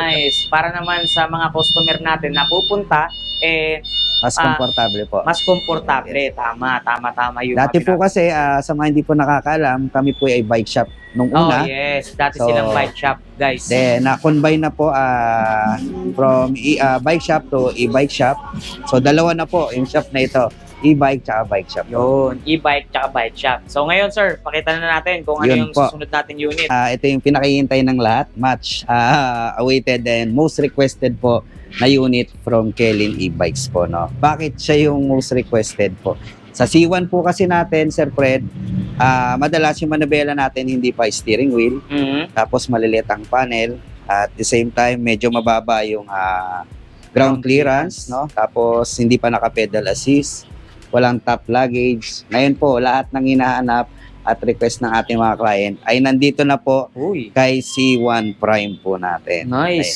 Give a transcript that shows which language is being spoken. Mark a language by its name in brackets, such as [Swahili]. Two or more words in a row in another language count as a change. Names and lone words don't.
[Filipino] Nice. Para naman sa mga customer natin na pupunta, Mas komportable po. mas komportable. Tama yung Dati po kasi, sa mga hindi po nakakaalam, kami po ay [English] bike shop [Filipino] nung una. yes. Dati So, silang [English] bike shop, [Filipino] guys. Then, na-combine na po [English] from bike shop to e-bike shop. [Filipino] So, dalawa na po yung shop na ito. E-bike tsaka [English] bike shop. [Filipino] Yun, e-bike tsaka [English] bike shop. [Filipino] So ngayon, sir, pakita na natin kung ano Yun yung po. susunod nating unit. Ito yung pinakihintay ng lahat. [English] Much awaited and most requested [Filipino] po na [English] unit from Kelin e-bikes po. No? [Filipino] Bakit siya yung [English] most requested [Filipino] po? Sa C1 po kasi natin, Sir Fred, madalas yung manabela natin hindi pa [English] steering wheel. [Filipino] Tapos maliliit ang panel. [English] At the same time, [Filipino] medyo mababa yung [English] ground clearance. [Filipino] No? Tapos hindi pa naka- [English] pedal assist. [Filipino] Walang [English] top luggage. [Filipino] Ngayon po, lahat ng hinahanap at request ng ating mga client ay nandito na po Uy, kay C1 Prime po natin. nice.